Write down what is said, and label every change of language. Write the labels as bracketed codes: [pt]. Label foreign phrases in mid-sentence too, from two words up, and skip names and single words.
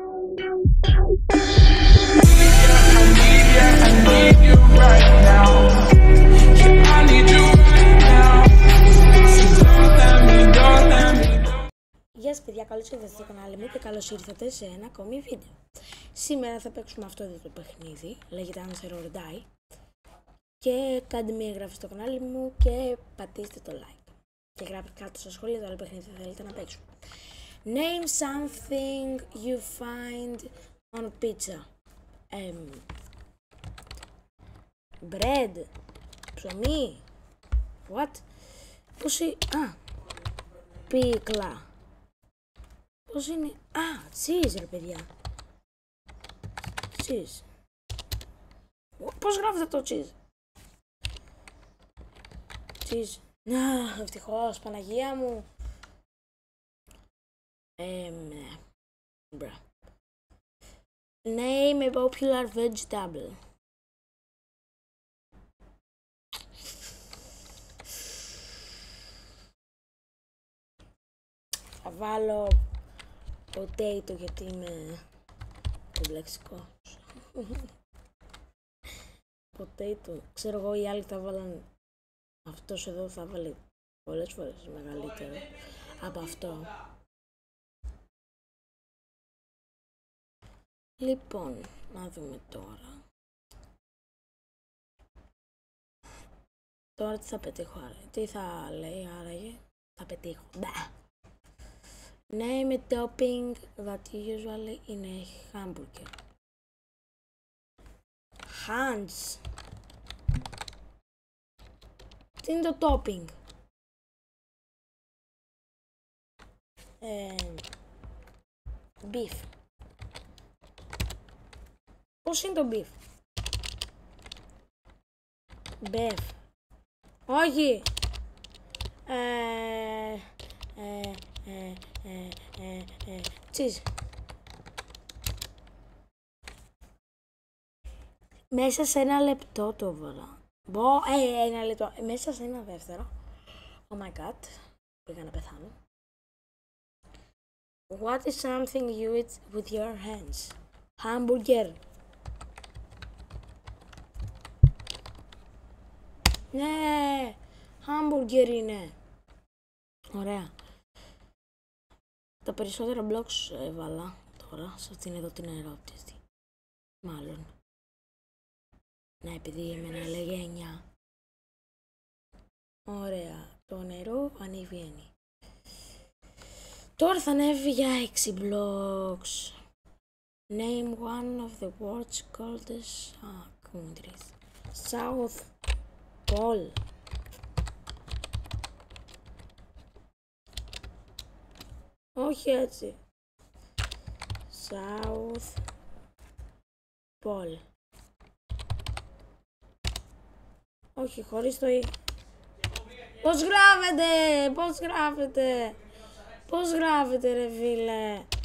[el] Γεια σας παιδιά, καλώς ήρθατε στο κανάλι μου και καλώς ήρθατε σε ένα ακόμη βίντεο. Σήμερα θα παίξουμε αυτό εδώ το παιχνίδι, λέγεται Answer or Die. Και κάντε μια εγγραφή στο κανάλι μου και πατήστε το like. Και γράψτε κάτω στα σχόλια το άλλο παιχνίδι θα θέλετε να παίξουμε. [en] Name something you find on pizza. Bread. [el] Ψωμί. What? Πώς είναι? Πίκλα. Πώς είναι? Cheese ρε παιδιά. Cheese. Πώς γράφεται το cheese? Cheese. Ευτυχώς, Παναγία μου. Μπρα. [en] Name a popular vegetable. [el] Θα βάλω potato γιατί είμαι κομπλεξικός. Potato. Ξέρω εγώ, οι άλλοι θα βάλαν. Αυτός εδώ θα βάλει πολλές φορές μεγαλύτερο από αυτό. Λοιπόν, να δούμε τώρα. Τώρα τι θα πετύχω άραγε? Τι θα λέει άραγε? Θα πετύχω. [en] Name a topping that usually in a hamburger. Hands. [el] Τι είναι το topping? Beef. Πώς είναι το beef? Beef. Όχι. Cheese. Μέσα σε ένα λεπτό το βάλα. Ένα λεπτό. Μέσα σε ένα δεύτερο. [en] Oh my god. [el] Πήγα να πεθάνω. [en] What is something you eat with your hands? Hamburger. [el] Ναι. Hamburger είναι. Ωραία. Τα περισσότερα blocks έβαλα τώρα σε αυτήν εδώ την ερώτηση. Μάλλον. Ναι, επειδή εμένα έλεγε 9. Ωραία. Το νερό ανεβαίνει. Τώρα θα ανέβει για 6 blocks. [en] Name one of the world's coldest countries. South Pole. [el] Όχι έτσι. South Pole. Όχι, χωρίς το «η». Πώς γράφεται, πώς γράφεται, πώς γράφεται ρε φίλε.